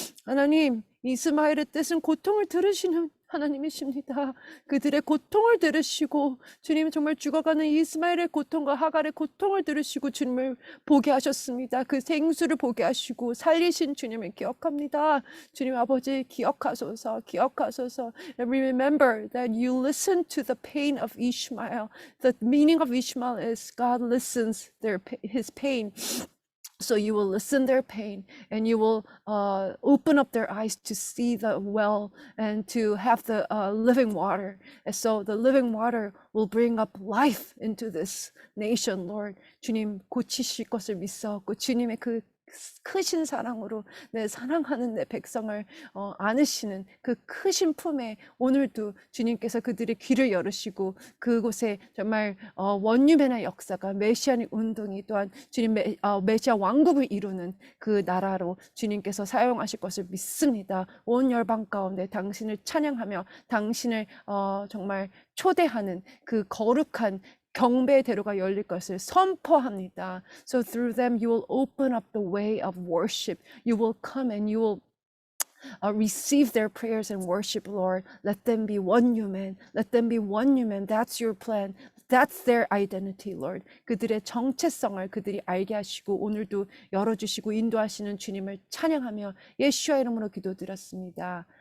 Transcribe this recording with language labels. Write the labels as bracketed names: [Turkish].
[Korean] 하나님, 이스마엘의 뜻은 고통을 들으시는 하나님이십니다. 그들의 고통을 들으시고 주님 정말 죽어가는 이스마엘의 고통과 하갈의 고통을 들으시고 주님을 보게 하셨습니다. 그 생수를 보게 하시고 살리신 주님을 기억합니다. 주님 아버지 기억하소서, 기억하소서. [English] And remember that you listen to the pain of Ishmael. The meaning of Ishmael is God listens his pain. So you will listen their pain, and you will open up their eyes to see the well and to have the living water. And so the living water will bring up life into this nation, Lord. [Korean] 주님 고치실 것을 믿사옵고 주님의 그 크신 사랑으로 내 사랑하는 내 백성을 안으시는 그 크신 품에 오늘도 주님께서 그들의 귀를 열으시고 그곳에 정말 원유맨의 역사가 메시아닉 운동이 또한 주님 메시아 왕국을 이루는 그 나라로 주님께서 사용하실 것을 믿습니다. 온 열방 가운데 당신을 찬양하며 당신을 정말 초대하는 그 거룩한 경배의 대로가 열릴 것을 선포합니다. [English] So through them you will open up the way of worship. You will come and you will receive their prayers and worship, Lord. Let them be one human. Let them be one human. That's your plan. That's their identity, Lord. [Korean] 그들의 정체성을 그들이 알게 하시고 오늘도 열어주시고 인도하시는 주님을 찬양하며 예수와 이름으로 기도드렸습니다.